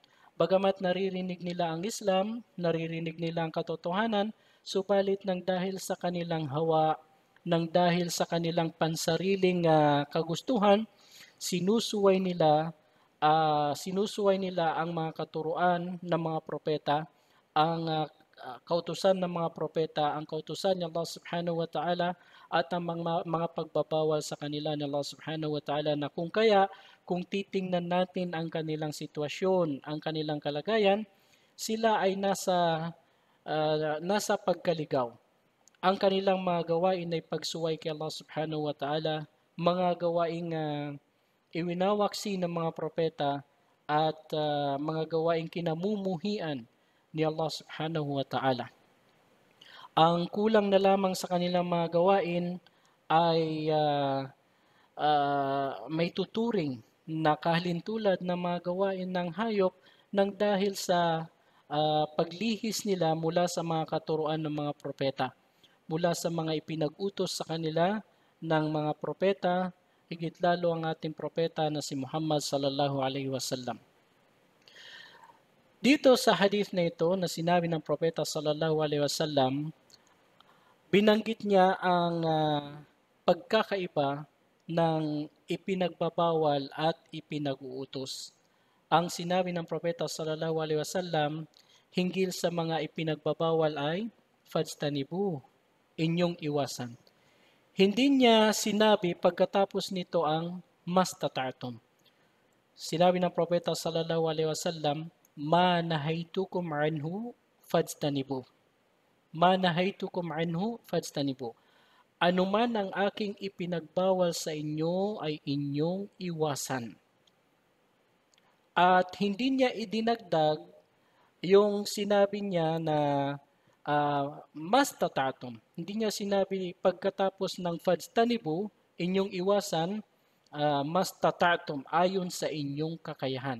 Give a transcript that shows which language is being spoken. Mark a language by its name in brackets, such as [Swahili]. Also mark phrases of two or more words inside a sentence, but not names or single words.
[Filipino] Bagamat naririnig nila ang Islam, naririnig nila ang katotohanan, subalit nang dahil sa kanilang hawa, nang dahil sa kanilang pansariling kagustuhan, sinusuway nila ang mga katuruan ng mga propeta, ang kautusan ng mga propeta, ang kautusan ni Allah [Arabic] سبحانه وتعالى [Filipino] at ang mga pagbabawal sa kanila ni Allah [Arabic] سبحانه وتعالى [Filipino] na kung titingnan natin ang kanilang sitwasyon, ang kanilang kalagayan, sila ay nasa pagkaligaw. Ang kanilang mga gawain ay pagsuway kay Allah [Arabic] سبحانه وتعالى, [Filipino] mga gawaing iwinawaksi ng mga propeta at mga gawaing kinamumuhian ni Allah [Arabic] سبحانه وتعالى. [Filipino] Ang kulang na lamang sa kanilang mga gawain ay may tuturing na kahalintulad na mga gawain ng hayop nang dahil sa paglihis nila mula sa mga katuruan ng mga propeta, mula sa mga ipinag-utos sa kanila ng mga propeta, higit lalo ang ating propeta na si Muhammad [Arabic] صلى الله عليه وسلم. [Filipino] Dito sa hadith na ito na sinabi ng propeta [Arabic] صلى الله عليه وسلم, [Filipino] binanggit niya ang pagkakaiba ng ipinagbabawal at ipinag-uutos. Ang sinabi ng propeta [Arabic] صلى الله عليه وسلم [Filipino] hinggil sa mga ipinagbabawal ay fajtanibu, inyong iwasan. Hindi niya sinabi pagkatapos nito ang mastata'tum. Sinabi ng propeta [Arabic] صلى الله عليه وسلم, ما نهيتكم عنه فاجتنبوه. ما نهيتكم عنه فاجتنبوه. [Filipino] Ano man ang aking ipinagbawal sa inyo ay inyong iwasan. At hindi niya idinagdag yung sinabi niya na mastata'tum. Hindi niya sinabi pagkatapos ng fajtanibu, inyong iwasan, mastata'tum, ayon sa inyong kakayahan.